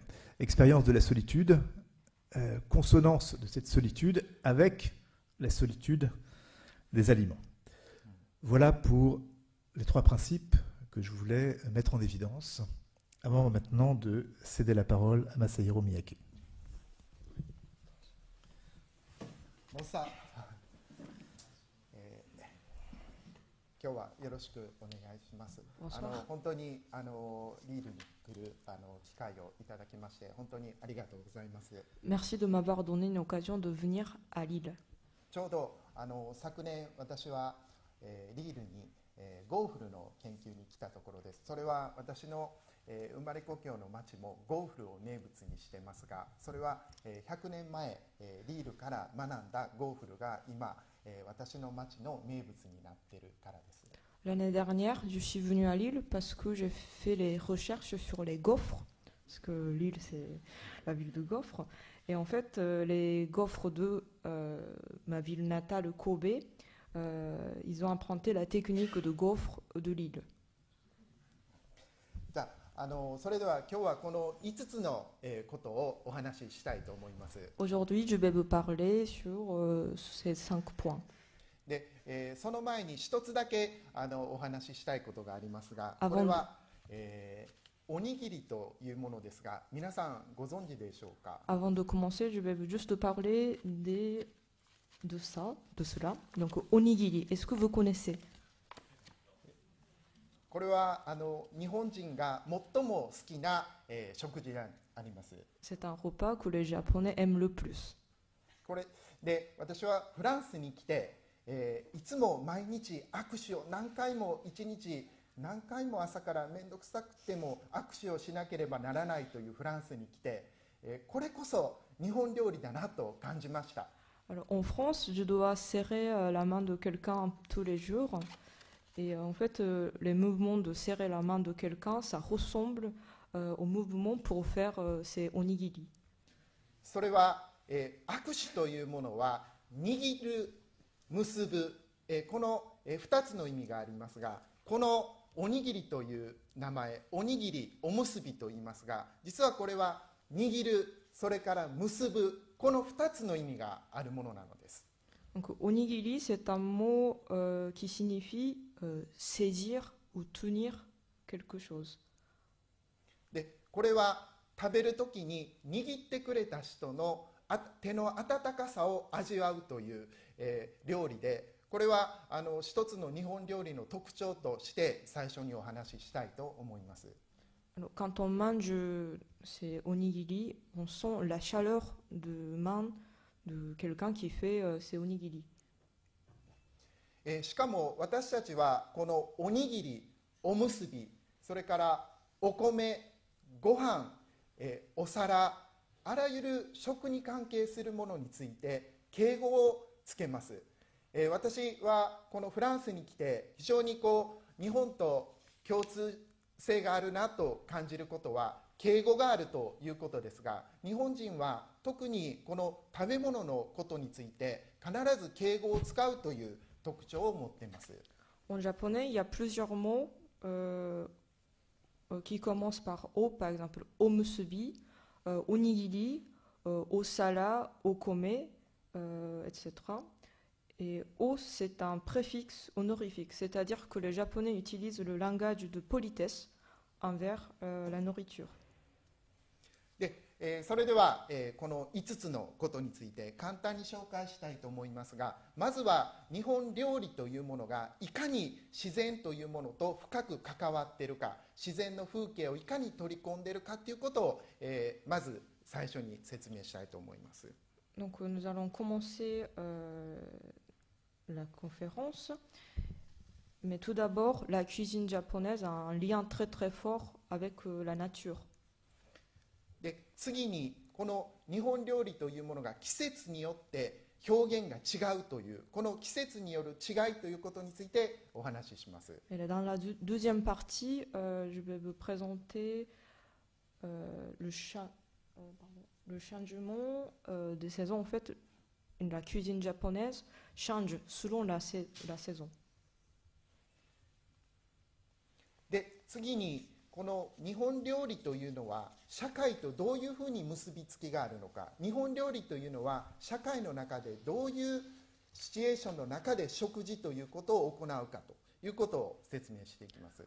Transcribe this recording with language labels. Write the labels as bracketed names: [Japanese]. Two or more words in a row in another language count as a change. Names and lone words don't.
[French] Expérience de la solitude, consonance de cette solitude avec la solitude des aliments. Voilà pour les 3 principes que je voulais mettre en évidence, avant maintenant de céder la parole à Masahiro Miyake. Bonsoir. [Japanese] 今日はよろしくお願いします。本当にリールに来る機会をいただきまして本当にありがとうございます。 [French] Merci de m'avoir donné une occasion de venir à Lille. [Japanese] ちょうど昨年私は、リールに、ゴーフルの研究に来たところです。それは私の、生まれ故郷の町もゴーフルを名物にしてますが、それは、100年前、リールから学んだゴーフルが今私の町の名物になっているからです。 [French] L'année dernière, je suis venue à Lille parce que j'ai fait les recherches sur les gaufres, parce que Lille c'est la ville de gaufres, et en fait les gaufres de ma ville natale Kobe, ils ont emprunté la technique de gaufres de Lille. [Japanese] それでは今日はこの5つのことをお話ししたいと思います。 [French] Aujourd'hui, je vais vous parler sur ces 5 points. [Japanese] で、その前に一つだけお話ししたいことがありますが、これは、おにぎりというものですが、皆さんご存知でしょうか？ [French] Avant de commencer, je vais juste parler de cela. Donc, onigiri, est-ce que vous connaissez? [Japanese] これは日本人が最も好きな、食事であります。 [French] C'est un repas que les Japonais aiment le plus. [Japanese] これで私はフランスに来て、いつも毎日握手を何回も1日何回も朝から面倒くさくても握手をしなければならないというフランスに来て、これこそ日本料理だなと感じました。 [French] Alors, en France, je dois serrer la main de quelqu'un tous les jours. Et en fait, les mouvements de serrer la main de quelqu'un, ça ressemble au mouvement pour faire ces onigiri. [Japanese] それは、握手というものは握る、結ぶ、この、2つの意味がありますが、このおにぎりという名前、おにぎり、おむすびと言いますが、実はこれは握る、それから結ぶ、この2つの意味があるものなのです。 [French] Donc, onigiri, c'est un mot qui signifie saisir ou tenir quelque chose. [Japanese] でこれは食べるときに握ってくれた人の手の温かさを味わうという、料理で、これは一つの日本料理の特徴として最初にお話ししたいと思います。 [French] Alors, quand on mange ces onigiri, on sent la chaleur de main de quelqu'un qui fait ces onigiri. [Japanese] しかも私たちはこのおにぎり、おむすび、それからお米、ご飯、お皿、あらゆる食に関係するものについて敬語をつけます。私はこのフランスに来て非常に日本と共通性があるなと感じることは敬語があるということですが、日本人は特にこの食べ物のことについて必ず敬語を使うという特徴を持っています。 [French] En japonais, il y a plusieurs mots qui commencent par O, par exemple [Japanese] おむすび、おにぎり、お皿、お米, [French] etc. Et O, c'est un préfixe honorifique, c'est-à-dire que les Japonais utilisent le langage de politesse envers la nourriture. [Japanese] で、それでは、この5つのことについて簡単に紹介したいと思いますが、まずは日本料理というものがいかに自然というものと深く関わっているか、自然の風景をいかに取り込んでいるかということを、まず最初に説明したいと思います。 [French] Donc nous allons commencer la conférence. Mais tout d'abord, la cuisine japonaise a un lien très très fort avec la nature. [Japanese] で、次にこの日本料理というものが季節によって表現が違うという、この季節による違いということについてお話しします。 [French] Et là, dans la deuxième partie, je vais vous présenter le changement des saisons. En fait, la cuisine japonaise change selon la saison. [Japanese] で、次にこの日本料理というのは社会とどういうふうに結びつきがあるのか、日本料理というのは社会の中でどういうシチュエーションの中で食事ということを行うかということを説明していきます。